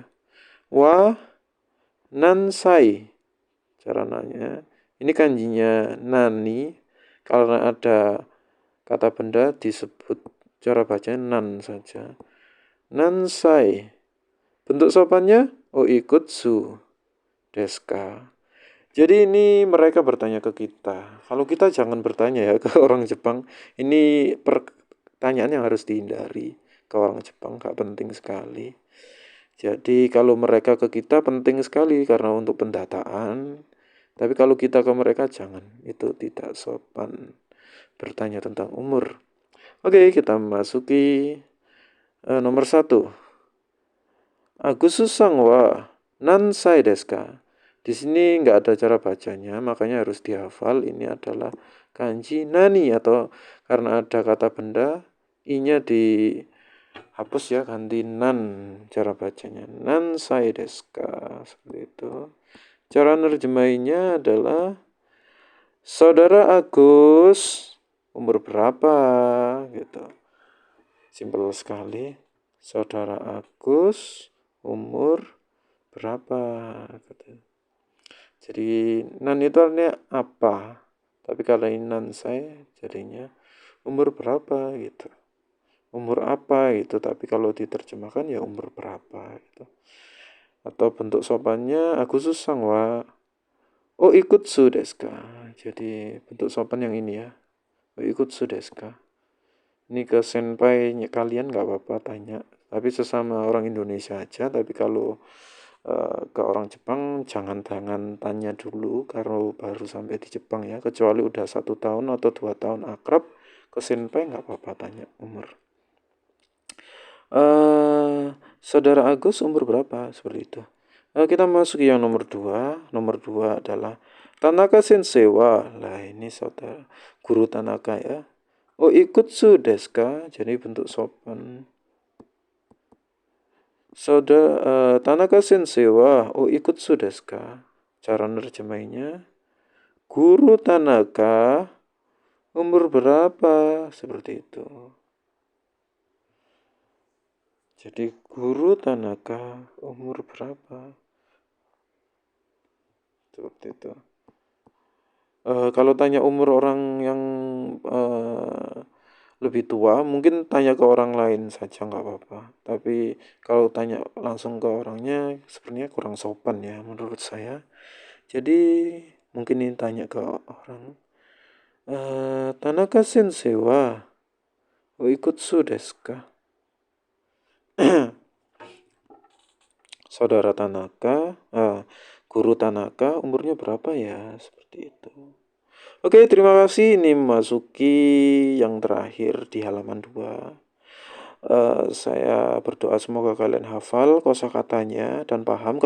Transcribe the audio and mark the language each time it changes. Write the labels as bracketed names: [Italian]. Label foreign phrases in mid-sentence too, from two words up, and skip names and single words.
[Japanese] は何歳. [Indonesian] Cara nanya. Ini kanjinya nani. Karena ada kata benda disebut cara bacanya nan saja. [Japanese] Nansai. [Indonesian] Bentuk sopannya [Japanese] おいくつですか. [Indonesian] Jadi ini mereka bertanya ke kita. Kalau kita jangan bertanya ya ke orang Jepang. Ini pertanyaan yang harus dihindari ke orang Jepang, gak penting sekali. Jadi kalau mereka ke kita penting sekali karena untuk pendataan. Tapi kalau kita ke mereka jangan. Itu tidak sopan bertanya tentang umur. Oke, kita masuki nomor 1. [Japanese] アグスさんは何歳ですか? [Indonesian] Di sini nggak ada cara bacanya, makanya harus dihafal. Ini adalah kanji nani atau karena ada kata benda, i-nya dihapus ya, ganti nan cara bacanya. [Japanese] 何歳ですか? [Indonesian] Seperti itu. Cara nerjemahinya adalah Saudara Agus umur berapa gitu. Simpel sekali. Saudara Agus umur berapa gitu. Jadi nan itu artinya apa, tapi kalau ini nan saya jadinya umur berapa gitu, umur apa gitu, tapi kalau diterjemahkan ya umur berapa gitu. Atau bentuk sopannya Agustus [Japanese] はいくつですか. [Indonesian] Jadi bentuk sopan yang ini ya, [Japanese] いくつですか. [Indonesian] Ini ke senpai kalian nggak apa-apa tanya, tapi sesama orang Indonesia aja. Tapi kalau ke orang Jepang jangan tanya dulu kalau baru sampai di Jepang ya, kecuali udah 1 tahun atau 2 tahun akrab ke senpai nggak apa-apa tanya umur. Saudara Agus umur berapa, seperti itu. Kita masuk yang nomor 2. Nomor 2 adalah Tanaka Sensei wa. Lah ini saudara guru Tanaka ya. [Japanese] いくつですか? [Indonesian] Jadi bentuk sopan. [Japanese] Saudara 田中先生はいくつですか? [Indonesian] Cara nerjemahinya Guru Tanaka umur berapa? Seperti itu. Jadi Guru Tanaka umur berapa? Seperti itu. Kalau tanya umur orang yang lebih tua, mungkin tanya ke orang lain saja nggak apa-apa. Tapi kalau tanya langsung ke orangnya, sebenarnya kurang sopan ya menurut saya. Jadi mungkin ini tanya ke orang. [Japanese] 田中先生はいくつですか? [Indonesian] Saudara Tanaka, Guru Tanaka umurnya berapa ya? Seperti itu. Oke, terima kasih. Ini memasuki yang terakhir di halaman 2. Saya berdoa semoga kalian hafal kosakatanya dan paham.